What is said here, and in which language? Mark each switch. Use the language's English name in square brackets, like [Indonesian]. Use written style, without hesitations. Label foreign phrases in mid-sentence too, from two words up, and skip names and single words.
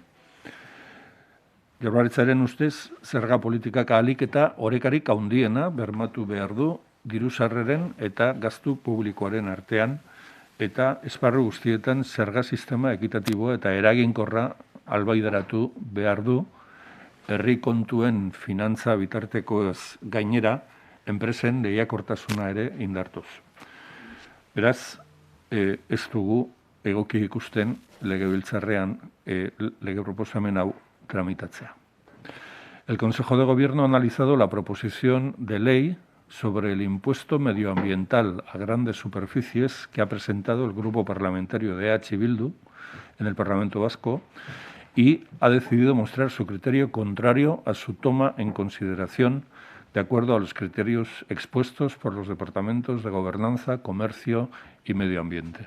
[Basque] Jaurlaritzaren ustez, zerga politikak ahalik eta orekarik handiena bermatu behar du diru-sarreren eta gastu publikoaren artean, eta esparru guztietan zerga sistema ekitatiboa eta eraginkorra albaidaratu behar du herri kontuen finantza bitartekoez gainera enpresen lehiakortasuna ere indartuz. Beraz, ez dugu egoki ikusten legebiltzarrean lege proposamen hau tramitatzea. [Spanish] El Consejo de Gobierno ha analizado la proposición de ley sobre el impuesto medioambiental a grandes superficies que ha presentado el Grupo Parlamentario de EH Bildu en el Parlamento Vasco y ha decidido mostrar su criterio contrario a su toma en consideración de acuerdo a los criterios expuestos por los departamentos de Gobernanza, Comercio y Medio Ambiente.